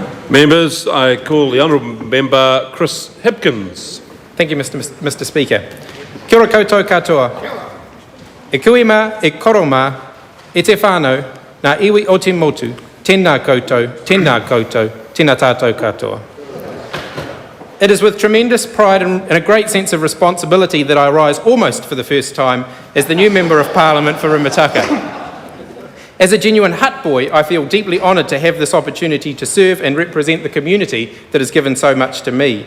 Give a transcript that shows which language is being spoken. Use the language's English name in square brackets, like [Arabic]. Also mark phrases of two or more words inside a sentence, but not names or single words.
[English] Members, I call the Honourable Member Chris Hipkins. Thank you, Mr. Speaker. [Māori] Kia ora koutou katoa. E kuima, e koroma, e te whānau, nā iwi o te motu, tēnā koutou, tēnā tātou katoa. [English] It is with tremendous pride and a great sense of responsibility that I rise almost for the first time as the new Member of Parliament for Rimutaka. As a genuine hut boy, I feel deeply honoured to have this opportunity to serve and represent the community that has given so much to me.